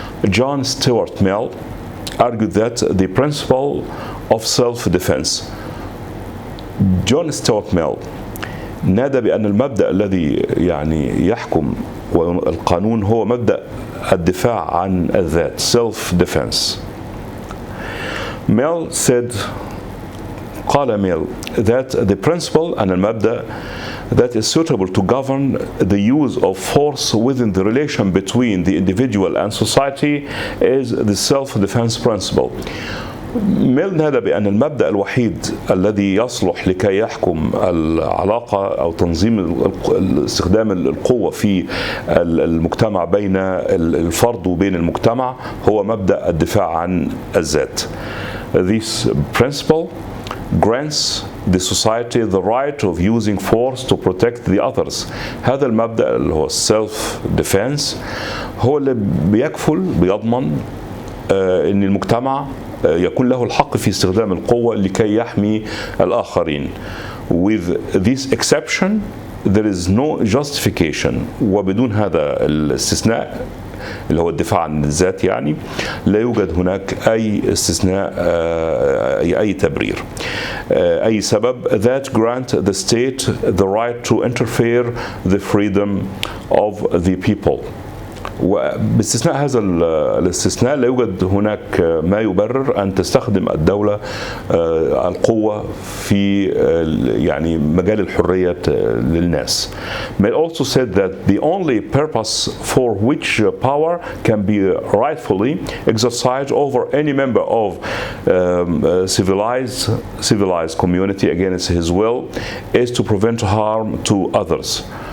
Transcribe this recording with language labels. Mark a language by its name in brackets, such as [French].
[English] John Stuart Mill argued that the principle of self-defense. [Arabic] John Stuart Mill نادى بأن المبدأ الذي يعني يحكم القانون هو مبدأ الدفاع عن الذات, self-defense. [English] Mill said, قال Mill, that the principle and المبدأ that is suitable to govern the use of force within the relation between the individual and society is the self-defense principle. [Arabic] ميل نادى بأن المبدأ الوحيد الذي يصلح لكي يحكم العلاقة أو تنظيم استخدام القوة في المجتمع بين الفرد وبين المجتمع هو مبدأ الدفاع عن الذات. [English] This principle grants the society the right of using force to protect the others. [Arabic] هذا المبدأ اللي هو self defense هو اللي بيضمن أن المجتمع يكون له الحق في استخدام القوة لكي يحمي الآخرين. [English] With this exception, there is no justification. [Arabic] وبدون هذا الاستثناء اللي هو الدفاع عن الذات يعني لا يوجد هناك أي استثناء أي تبرير أي سبب [English] that grant the state the right to interfere the freedom of the people. [Arabic] وباستثناء هذا الاستثناء لا يوجد هناك ما يبرر أن تستخدم الدولة القوة في يعني مجال الحرية للناس. [English] May also said that the only purpose for which power can be rightfully exercised over any member of civilized community against his will is to prevent harm to others.